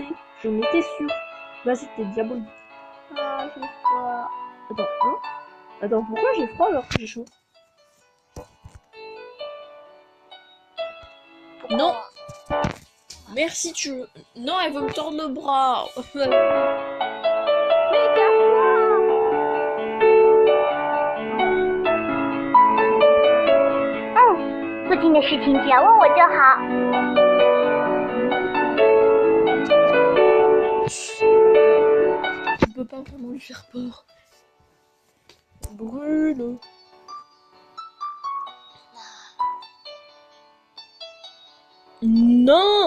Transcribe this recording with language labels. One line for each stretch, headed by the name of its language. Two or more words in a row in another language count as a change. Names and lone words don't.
French: Je m'étais sûre. Là, c'était diabolique. Ah, je sais pas. Attends, hein? Attends, pourquoi j'ai froid alors que j'ai chaud? Non. Merci, tu veux... Non, elle veut me tordre le bras.
Chinese: 附近的事情只要问我就好。
French: Tu peux pas vraiment lui faire peur. Brûle. Non.